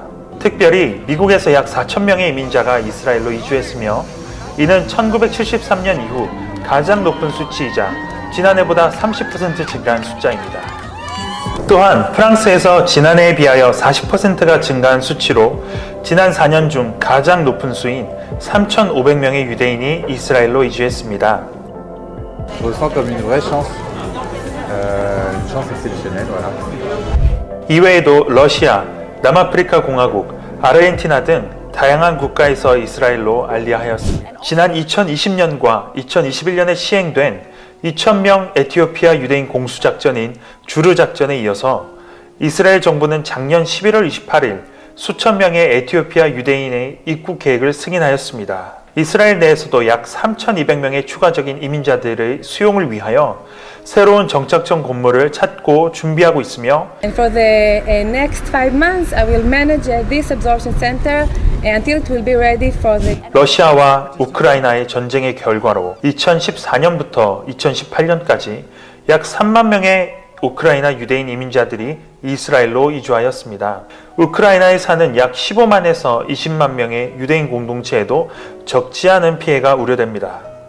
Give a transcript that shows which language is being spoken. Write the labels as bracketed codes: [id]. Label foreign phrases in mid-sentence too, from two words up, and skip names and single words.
[ko] 특별히 미국에서 약 4,000명의 이민자가 이스라엘로 이주했으며 이는 1973년 이후 가장 높은 수치이자 지난해보다 30% 증가한 숫자입니다. 또한 프랑스에서 지난해에 비하여 40%가 증가한 수치로 지난 4년 중 가장 높은 수인 3,500명의 유대인이 이스라엘로 이주했습니다. [fr] Je ressens comme une vraie chance exceptionnelle, voilà. [ko] 이외에도 러시아, 남아프리카 공화국, 아르헨티나 등 다양한 국가에서 이스라엘로 알리하였습니다. 지난 2020년과 2021년에 시행된 2,000명 에티오피아 유대인 공수작전인 주르 작전에 이어서 이스라엘 정부는 작년 11월 28일 수천 명의 에티오피아 유대인의 입국 계획을 승인하였습니다. 이스라엘 내에서도 약 3,200명의 추가적인 이민자들의 수용을 위하여 새로운 정착점 건물을 찾고 준비하고 있으며 [en] And for the next 5 months, I will manage this absorption center until it will be ready for the. [ko] 러시아와 우크라이나의 전쟁의 결과로 2014년부터 2018년까지 약 3만 명의 우크라이나 유대인 이민자들이 이스라엘로 이주하였습니다. 우크라이나에 사는 약 15만에서 20만 명의 유대인 공동체에도 적지 않은 피해가 우려됩니다.